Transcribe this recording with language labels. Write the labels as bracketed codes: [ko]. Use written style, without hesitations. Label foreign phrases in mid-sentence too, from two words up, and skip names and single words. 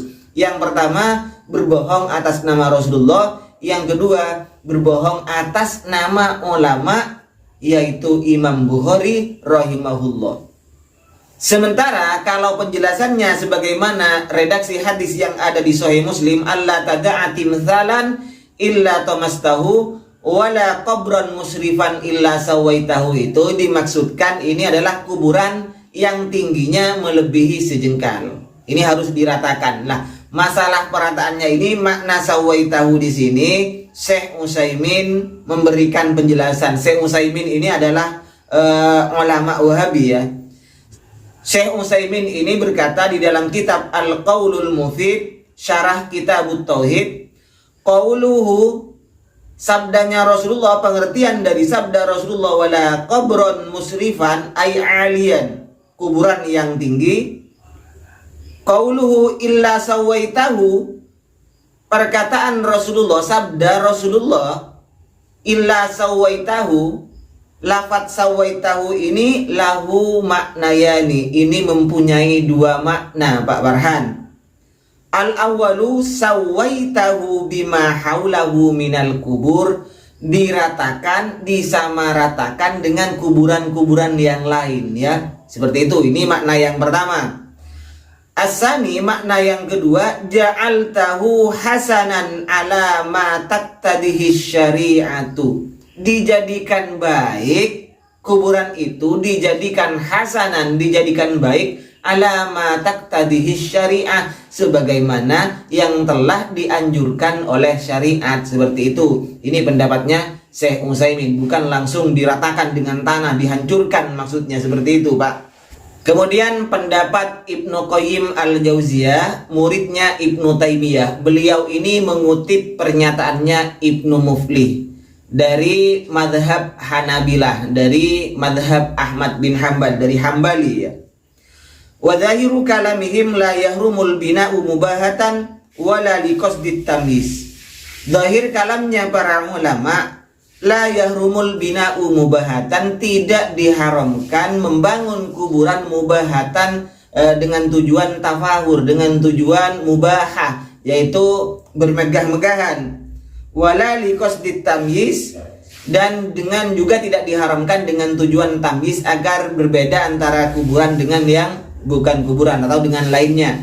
[id] Yang pertama, berbohong atas nama Rasulullah. Yang kedua, berbohong atas nama ulama, yaitu Imam Bukhari rahimahullah. Sementara kalau penjelasannya sebagaimana redaksi hadis yang ada di Sahih Muslim, [ar] الله تدع تمثالا إلا طمسته ولا قبرا مشرفا إلا سويته, [id] itu dimaksudkan ini adalah kuburan yang tingginya melebihi sejengkal. Ini harus diratakan. Nah, masalah perataannya ini, makna sawaitahu di sini Syekh Utsaimin memberikan penjelasan. Syekh Utsaimin ini adalah ulama Wahabi ya. Syekh Utsaimin ini berkata di dalam kitab Al-Qaulul Mufid, syarah Kitabut Tauhid, qauluhu, sabdanya Rasulullah, pengertian dari sabda Rasulullah, [ar] ولا قبرا مشرفا أي عاليا, [id] kuburan yang tinggi. [ar] قوله إلا سويته, [id] perkataan Rasulullah, sabda Rasulullah, [ar] إلا سويته, [id] lafaz sawaitahu ini [ar] له معنيان, [id] ini mempunyai dua makna Pak Farhan. [ar] الأول سويته بما حوله من القبور, [id] diratakan, disamaratakan dengan kuburan-kuburan yang lain ya. Seperti itu, ini makna yang pertama. Asani, makna yang kedua, [ar] جعلته حسنا على ما تقتضيه الشريعة, [id] dijadikan baik, kuburan itu dijadikan hasanan, dijadikan baik, [ar] على ما تقتضيه الشريعة, [id] sebagaimana yang telah dianjurkan oleh syariat. Seperti itu. Ini pendapatnya Syekh Utsaimin, bukan langsung diratakan dengan tanah, dihancurkan maksudnya, seperti itu Pak. Kemudian pendapat Ibnu Qayyim al-Jauziyah, muridnya Ibnu Taimiyah. Beliau ini mengutip pernyataannya Ibnu Muflih dari madhab Hanabilah, dari madhab Ahmad bin Hanbal, dari Hambali ya. [ar] وظاهر كلامهم لا يحرم البناء مباهاة ولا لقصد التمييز. [id] Zahir kalamnya para ulama, [ar] لا يحرم البناء مباهاة, [id] tidak diharamkan membangun kuburan mubahatan dengan tujuan tafahur, dengan tujuan mubahah, yaitu bermegah-megahan. [ar] ولا لقصد التمييز, [id] dan dengan juga tidak diharamkan dengan tujuan tamyiz, agar berbeda antara kuburan dengan yang bukan kuburan atau dengan lainnya.